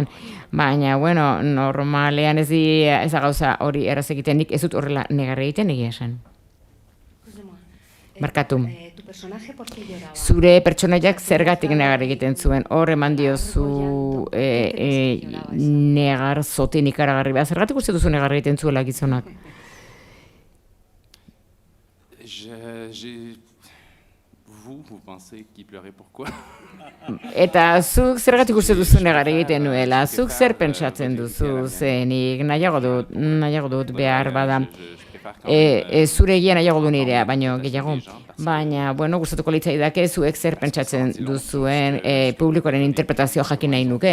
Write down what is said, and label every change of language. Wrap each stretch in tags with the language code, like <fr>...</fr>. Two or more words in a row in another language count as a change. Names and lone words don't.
<eu>Baina, bueno, normalean ez da gauza hori erraz egiten, nik ez dut horrela negar egiten egia esan. Markatu. Zure pertsonaiak zergatik negar egiten zuen, hor eman diozu negar zoten ikaragarri behar. Zergatik uste duzu negar egiten zuela gizonak?</eu> <fr>Vous pensez qu'il pleurait pourquoi?</fr> <eu>Eta zuk zergatik uste duzu negar egiten nuela, zuk zer pentsatzen duzu zenik, nahiago dut behar bada. Zure egia nahiago du nirea, baino gehiago. Baina, bueno, gustatuko litzaidake zuek zer pentsatzen duzuen publikoaren interpretazioa jakin nahi nuke.</eu>